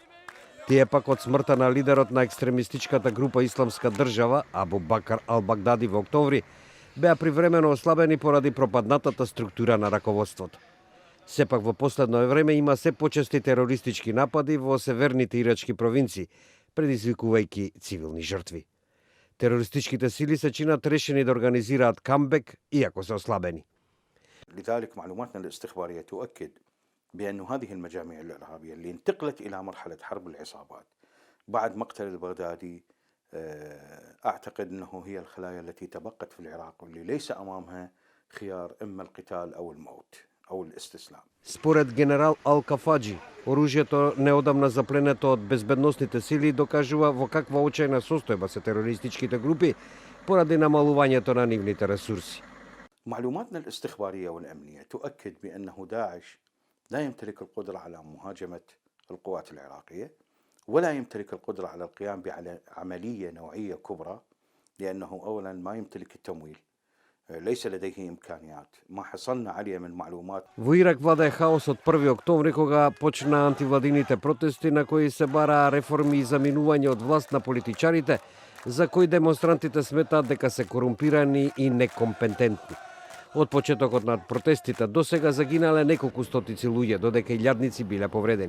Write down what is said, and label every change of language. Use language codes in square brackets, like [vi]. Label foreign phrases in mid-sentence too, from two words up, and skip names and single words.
[mk] Тие пак од смртта на лидерот на екстремистичката група Исламска држава, Абу Бакар Ал-Багдади во октомври, беа привремено ослабени поради пропаднатата структура на раководството. Сепак во последно време има се почести терористички напади во северните ирачки провинции, предизвикувајќи цивилни жртви. Терористичките сили се чинат решени да организираат камбек, иако се ослабени. [ar] لذلك معلوماتنا الاستخبارية تؤكد بأن هذه المجاميع الإرهابية اللي انتقلت إلى مرحلة حرب العصابات بعد مقتل البغدادي أعتقد أنه هي الخلايا التي تبقت في العراق واللي ليس أمامها خيار إما القتال أو الموت أو الاستسلام. [mk] Според генерал Ал-Кафаджи, оружјето неодамна запленето од безбедносните сили докажува во каква очајна состојба се терористичките групи поради намалувањето на нивните ресурси. [ar] معلوماتنا الاستخبارية والأمنية تؤكد بأنه داعش لا يمتلك القدرة على مهاجمة القوات العراقية ولا يمتلك القدرة على القيام بعملية نوعية كبرى لأنه أولا ما يمتلك التمويل ليس لديه إمكانيات ما حصلنا عليه من معلومات. [mk] Во Ирак владее хаос од 1 октомври кога почна антивладините протести на кои се бараа реформи и заминување од власт на политичарите, за кои демонстрантите сметаат дека се корумпирани и некомпетентни. Од почетокот на протестите до сега загинале неколку стотици луѓе, додека илјадници биле повредени.